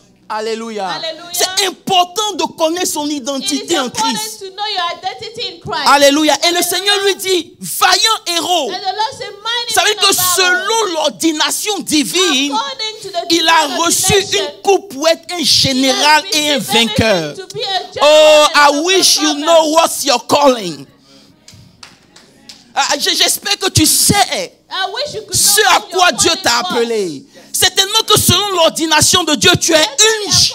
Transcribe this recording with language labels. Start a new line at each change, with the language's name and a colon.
French: Alléluia. C'est important de connaître son identité en Christ. Alléluia. Et le Seigneur lui dit, vaillant héros. Ça veut dire que selon l'ordination divine, il a reçu une coupe pour être un général et un vainqueur.
English: Oh, I wish you know what's your calling.
French: J'espère que tu sais ce à quoi Dieu t'a appelé. C'est tellement que selon l'ordination de Dieu, tu es une.